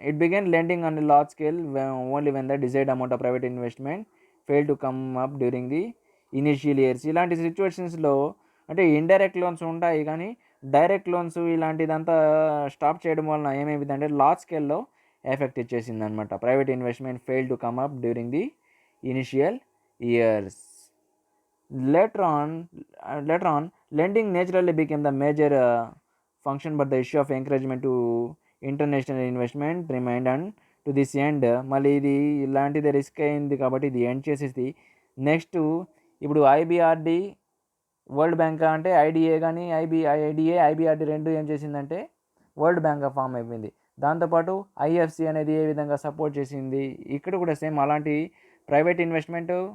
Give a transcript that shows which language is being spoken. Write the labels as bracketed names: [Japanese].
[English] It began lending on large scale only when the desired amount of private investment fail to come up during the initial years. [Telugu] ఇలాంటి సిచ్యువేషన్స్లో అంటే indirect loans ఉంటాయి కానీ direct loans ఇలాంటిదంతా stop చేయడం వలన ఏమైందంటే large స్కేల్లో effect ఇచ్చేసింది అనమాట. [English] Private investment fail to come up during the initial years. Later on, lending naturally became the major function, but the issue of encouragement to international investment remained. And to this end, [Telugu] మళ్ళీ ఇది ఇలాంటిది risk అయింది కాబట్టి ఇది end చేసేసి next ఇప్పుడు IBRD world bank అంటే IDA కానీ ఐబీఆర్డి రెండు ఏం చేసిందంటే వరల్డ్ బ్యాంక్గా ఫామ్ అయిపోయింది. దాంతోపాటు ఐఎఫ్సి అనేది ఏ విధంగా సపోర్ట్ చేసింది, ఇక్కడ కూడా సేమ్ అలాంటి ప్రైవేట్ ఇన్వెస్ట్మెంట్.